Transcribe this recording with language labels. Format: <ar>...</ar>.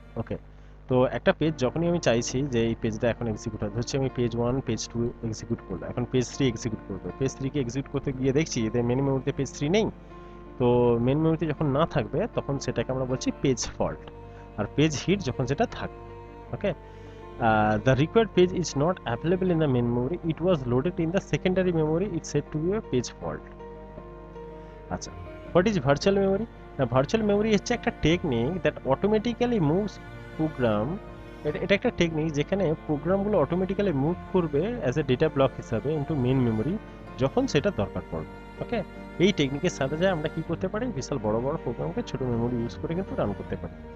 <bn>ওকে, তো একটা পেজ যখনই আমি চাইছি যে এই পেজটা এখন এক্সিকিউট হয়, ধরছি আমি পেজ 1 পেজ 2 এক্সিকিউট করবো, এখন পেজ 3 এক্সিকিউট করবো, পেজ 3 কে এক্সিকিউট করতে গিয়ে দেখছি যে মেন মেমোরিতে পেজ 3 নেই, তো মেন মেমোরিতে যখন না থাকবে তখন সেটাকে আমরা বলছি পেজ ফল্ট। আর পেজ হিট যখন সেটা থাকবে।</bn> <en>Okay, the required page is not available in the main memory, it was loaded in the secondary memory, it's said to be a page fault. আচ্ছা, what is virtual memory?</en> <bn>না, virtual memory হচ্ছে একটা</bn> <en>technique that automatically moves program,</en> <bn>এটা একটা technique যেখানে প্রোগ্রামগুলো automatically move করবে as a data block হিসাবে ইনটু মেন মেমোরি যখন সেটা দরকার পড়বে। ওকে, এই টেকনিকের সাথে যায় আমরা কি করতে পারি, বিশাল বড় বড় প্রোগ্রামকে ছোট মেমোরি ইউজ করে কিন্তু রান করতে পারি।</bn>